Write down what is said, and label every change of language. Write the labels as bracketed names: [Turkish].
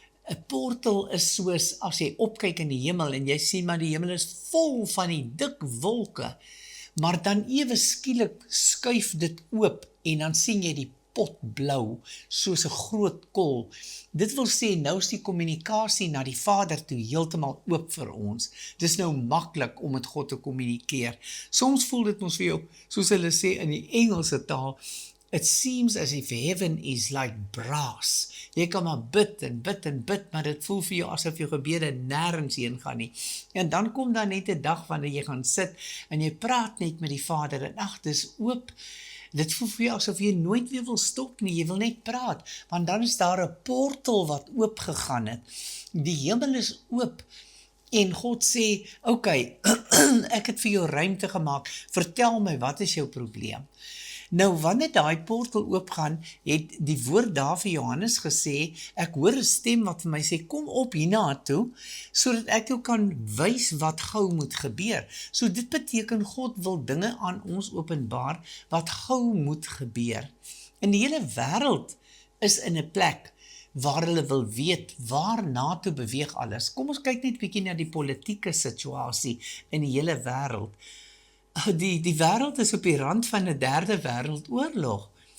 [Afrikaans] 'n Portal is soos, as jy opkyk in die hemel, en jy sien maar die hemel is vol van die dik wolke, maar dan ewe skielik skuif dit oop, en dan sien jy die potblou, soos 'n groot kol. Dit wil sê, nou is die kommunikasie na die Vader toe heeltemal oop vir ons. Dis nou maklik om met God te kommunikeer. Soms voel dit ons vir jou, soos hulle sê in die Engelse taal, [English] It seems as if heaven is like brass. [Afrikaans] Jy kan maar bid en bid en bid, maar dit voel vir jou asof jou gebede nêrens heen gaan nie. En dan kom daar net 'n dag wanneer jy gaan sit en jy praat net met die Vader en ag, dis oop. Dit voel vir jou asof jy nooit weer wil stop nie, jy wil net praat, want dan is daar 'n portal wat oop gegaan het. Die hemel is oop. En God sê, okay, ek het vir jou ruimte gemaak, vertel my, wat is jou probleem? Nou, wanneer daai portal oopgaan, het die woord daar vir Johannes gesê, ek hoor 'n stem wat vir my sê, kom op hiernatoe, sodat ek jou kan wys wat gou moet gebeur. So dit beteken, God wil dinge aan ons openbaar, wat gou moet gebeur. En die hele wêreld is in 'n plek, waar hulle wil weet, waarna toe beweeg alles. Kom ons kyk net bietjie na die politieke situasie in die hele wêreld. Die wêreld is op die rand van 'n derde wêreldoorlog.